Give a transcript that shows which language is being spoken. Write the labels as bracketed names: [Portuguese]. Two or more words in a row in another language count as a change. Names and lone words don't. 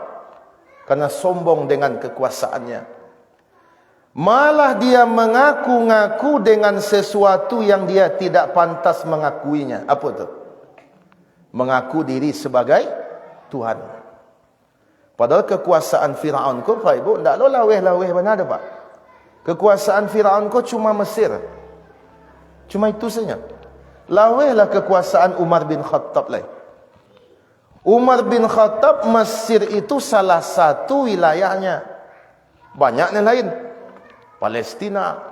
[Indonesian] Karena sombong dengan kekuasaannya. Malah dia mengaku-ngaku dengan sesuatu yang dia tidak pantas mengakuinya. Apa itu? Mengaku diri sebagai Tuhan. [Minangkabau] Padahal kekuasaan Fir'aun ko Pak Ibu, tak lo laweh-laweh mana ada Pak. [Indonesian] Kekuasaan Fir'aun ko cuma Mesir. Cuma itu saja. Lawehlah kekuasaan Umar bin Khattab lain. Umar bin Khattab, Mesir itu salah satu wilayahnya. Banyak yang lain. Palestina.